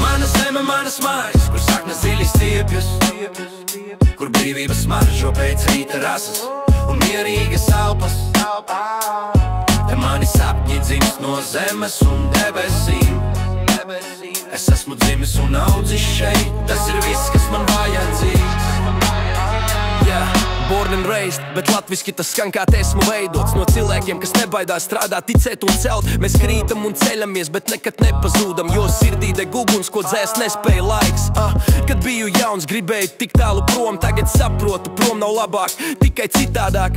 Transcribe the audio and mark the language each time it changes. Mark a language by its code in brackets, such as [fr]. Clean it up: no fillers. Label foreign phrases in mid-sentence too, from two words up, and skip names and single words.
[lv] Mana zeme, manas mājas, kur saknes dziļi stiepjas, kur brīvības smaržo pēc rīta rasas un mierīgas elpas. Te mani sapņi dzimst no zemes un debesīm. Es esmu dzimis un audzis šeit, tas ir viss, kas man vajadzīgs. [en] Born and raised, [lv] bet latviski tas skan kā te esmu veidots no cilvēkiem, kas nebaidās strādāt, ticēt un celt. Mēs krītam un ceļamies, bet nekad nepazūdam, jo sirdī deg uguns, ko dzēst nespēja laiks. Kad biju jauns, gribēju tik tālu prom, tagad saprotu, prom nav labāk, tikai citādāk.